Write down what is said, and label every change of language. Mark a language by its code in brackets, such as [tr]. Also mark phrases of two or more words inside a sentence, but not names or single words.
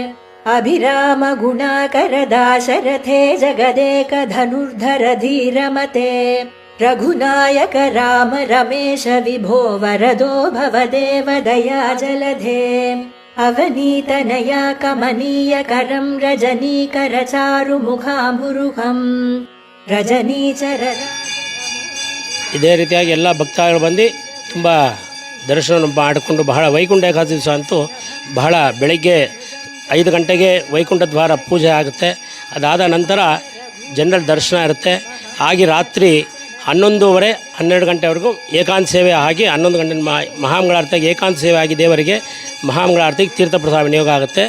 [sa] अभिरामगुणाकरदाशरथे जगदेकधनुर्धर धीरमते रघुनायक राम रमेश विभो वरदो भवदेव दयाजलधे अवनीतनया कमनीयकरं रजनीकर चारुमुखाम्बुरुहम् रजनीचर. [kn] ಇದೇ ರೀತಿಯಾಗಿ ಎಲ್ಲ ಭಕ್ತಾದಿಗಳು ಬಂದು ತುಂಬ ದರ್ಶನ ಮಾಡಿಕೊಂಡು ಬಹಳ ವೈಕುಂಠ ಏಕಾದಶಿ ದಿವಸ ಅಂತೂ ಬಹಳ ಬೆಳಗ್ಗೆ 5 ಗಂಟೆಗೆ ವೈಕುಂಠ ದ್ವಾರ ಪೂಜೆ ಆಗುತ್ತೆ. ಅದಾದ ನಂತರ ಜನರಲ್ ದರ್ಶನ ಇರುತ್ತೆ. ಹಾಗೆ ರಾತ್ರಿ 11:30-12 ಗಂಟೆವರೆಗೂ ಏಕಾಂತ ಸೇವೆ ಆಗಿ 11 ಗಂಟೆ ಮಹಾಮಂಗಳಾರತಿಗೆ ಏಕಾಂತ ಸೇವೆ ಆಗಿ ದೇವರಿಗೆ ಮಹಾಮಂಗಳಾರತಿಗೆ ತೀರ್ಥಪ್ರಸಾದ ವಿನಿಯೋಗ ಆಗುತ್ತೆ.